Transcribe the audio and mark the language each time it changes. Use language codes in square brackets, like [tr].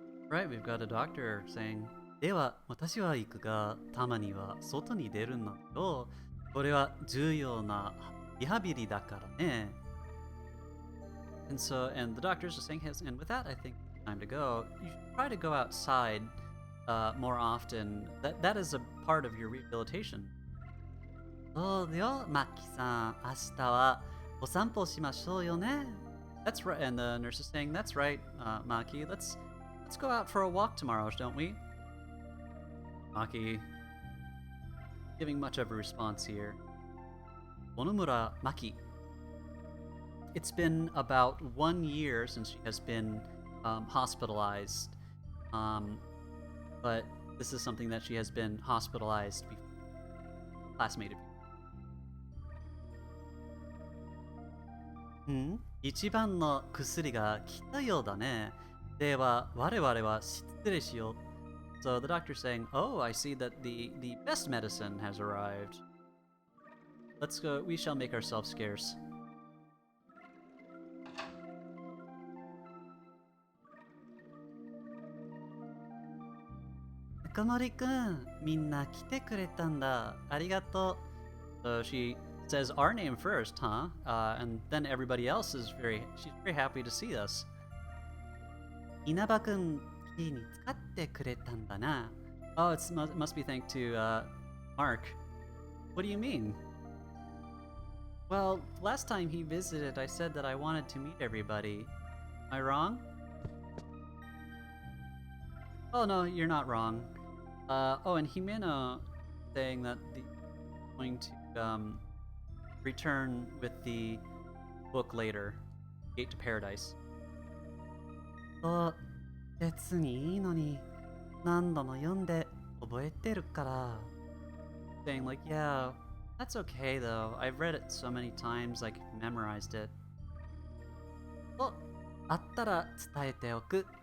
[en] Right, we've got a doctor saying, [ja] では、私は行くが、たまには外に出るんだよ。これは重要なリハビリだからね。 [en] And the doctors are saying, and with that, I think it's time to go. You should try to go outside more often. That is a part of your rehabilitation. [ja] そうだよ、マッキーさん。明日はお散歩しましょうよね。 [en] That's right. And the nurse is saying, that's right, Maki. Let's go out for a walk tomorrow, don't we? Maki, giving much of a response here. Onomura Maki. It's been about 1 year since she has been hospitalized. But this is something that she has been hospitalized before. Classmate of yours. [ja] 一番の薬が来たようだね。では、我々は失礼しよう。 [en] So the doctor's saying, oh, I see that the best medicine has arrived. let's go. We shall make ourselves scarce. [ja] Komori-kun, minna kite kuretanda. Arigato. [en] So she says our name first, huh? And then everybody else is she's very happy to see us. [ja] Inaba-kun, ki ni tsukatte kuretanda na. [en] Oh, it must be thanks to Mark. What do you mean? Well, last time he visited, I said that I wanted to meet everybody. Am I wrong? Oh no, you're not wrong. Oh, and Himeno saying that going to return with the book later, Gate to Paradise. [ja] Oh, 別にいいのに何度も読んで覚えてるから. [en] Saying like, yeah, that's okay though. I've read it so many times, like memorized it. [ja] お、あったら伝えておく。